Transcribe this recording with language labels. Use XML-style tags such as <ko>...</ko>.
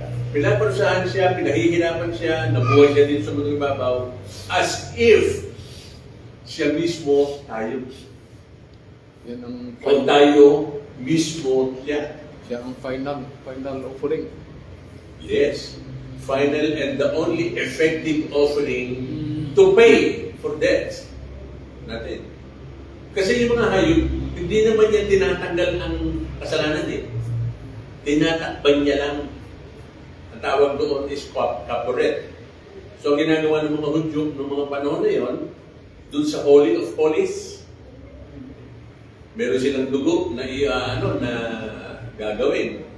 <tl>Pinaparusahan siya, pinahihirapan siya, nabuhay siya din sa mundo ibabaw,</tl> <en>as if</en> <tl>siya mismo tayo. Yan ang Kung tayo mismo siya. siya ang final offering. Yes.</tl> <en>Final and the only effective offering to pay for debts natin.</en> <tl>Kasi yung mga hayop, hindi naman yan tinatanggal ang kasalanan eh. Tinatakban niya lang. Ang tawag doon is kaporet. So ang ginagawa ng mga Hudyo ng mga panahon na yon, doon sa Holy of Holies, meron silang dugo na na gagawin.</tl>